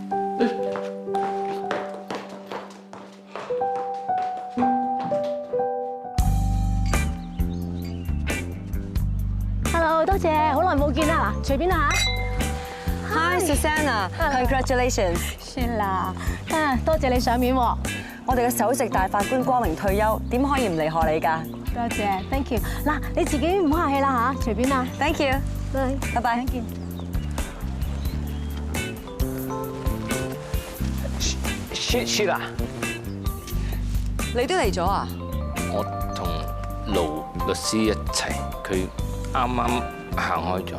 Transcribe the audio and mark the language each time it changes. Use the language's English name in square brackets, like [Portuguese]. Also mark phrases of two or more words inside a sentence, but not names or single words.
[Cantonese] Hello， 多謝，好耐冇見啦，隨便啦嚇。 [English] Hi Susanna，congratulations。 [Cantonese] 算啦，多謝你上面喎。我哋嘅首席大法官光榮退休，點可以唔嚟賀你㗎？多謝 ， [English] thank you。 [Cantonese] 嗱，你自己唔好客氣啦嚇，隨便啦。 [English] Thank you。 [Cantonese] 拜拜拜，見。 Sheila，你都嚟咗啊？我同盧律師一齊，佢啱啱行開咗。